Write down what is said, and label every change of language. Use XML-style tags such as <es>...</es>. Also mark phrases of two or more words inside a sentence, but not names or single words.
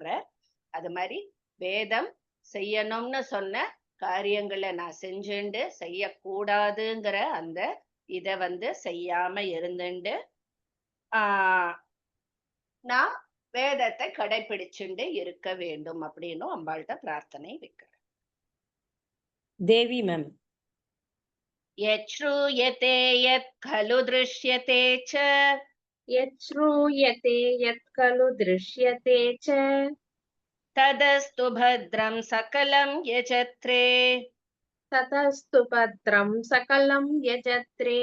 <ta>அது மாதிரி வேதம் செய்யணும்னு சொன்ன காரியங்களை நான் செஞ்சுண்டு செய்யக்கூடாதுங்கிற அந்த இத செய்யாம இருந்துண்டு நான் வேதத்தை கடைபிடிச்சுண்டு இருக்க வேண்டும் அப்படின்னு அம்பாள்கிட்ட பிரார்த்தனை வைக்கிறேன். தேவி மேம்.</ta> <sa>यच्छ्रूयते यत् खलु दृश्यते च. यच्छ्रूयते यत् खलु दृश्यते च तदस्तु भद्रं सकलं यजत्रे. ततस्तु भद्रं सकलं यजत्रे.</sa>